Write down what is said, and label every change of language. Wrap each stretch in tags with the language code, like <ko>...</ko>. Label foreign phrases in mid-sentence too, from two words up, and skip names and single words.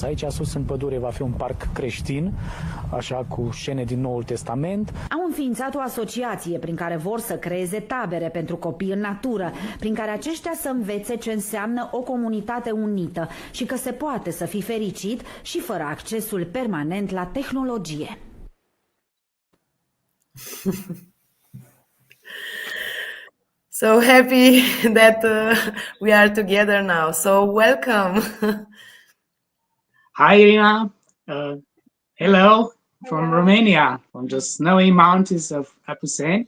<ro>Aici sus în pădure va fi un parc creștin, așa cu scene din Noul Testament. Au înființat o asociație prin care vor să creeze tabere pentru copii în natură, prin care aceștia să învețe ce înseamnă o comunitate unită și că se poate să fii fericit și fără accesul permanent la tehnologie.</ro> <en>So happy that we are together now. So welcome. Hi, Irina. Hello from Romania, from the snowy mountains of Apuseni.</en>